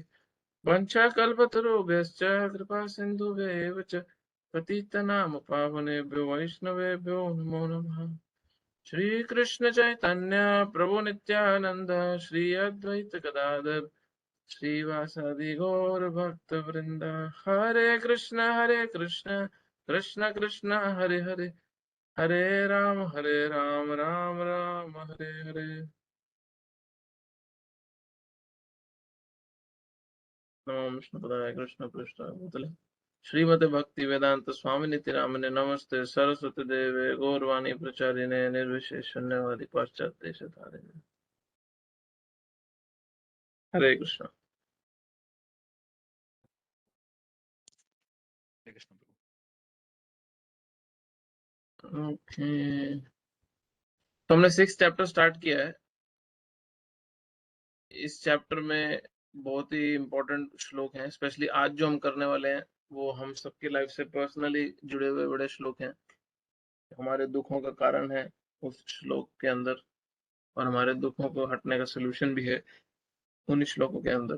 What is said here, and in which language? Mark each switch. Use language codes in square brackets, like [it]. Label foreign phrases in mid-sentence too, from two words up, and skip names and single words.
[sa] वंशाकल्पतरुभ्यश्च कृपा सिन्धुभ्येव च पतितनाम पावनेभ्यो वैष्णवेभ्यो नमो नमः। श्रीकृष्ण चैतन्य प्रभु नित्यानंद श्री अद्वैत गदाधर श्रीवासादि गौर भक्त वृंद। हरे कृष्ण कृष्ण कृष्ण हरे हरे, हरे राम राम राम हरे हरे। नमो विष्णुपदाय कृष्ण पृष्ठाय भूतले श्रीमते भक्ति वेदांत स्वामी नित्य नामिने नमस्ते सरस्वती देवे गौरवाणी प्रचारिणे निर्विशेष शून्यवादी पाश्चात्य देशधारिणे। हरे कृष्ण। [hi] हरे कृष्ण प्रभु। ओके, तो हमने 6th [en] chapter start [hi] किया है। इस चैप्टर में बहुत ही इंपॉर्टेंट श्लोक हैं, स्पेशली आज जो हम करने वाले हैं वो हम सबकी लाइफ से पर्सनली जुड़े हुए बड़े श्लोक हैं। हमारे दुखों का कारण है उस श्लोक के अंदर, और हमारे दुखों को हटने का सोल्यूशन भी है उन श्लोकों के अंदर।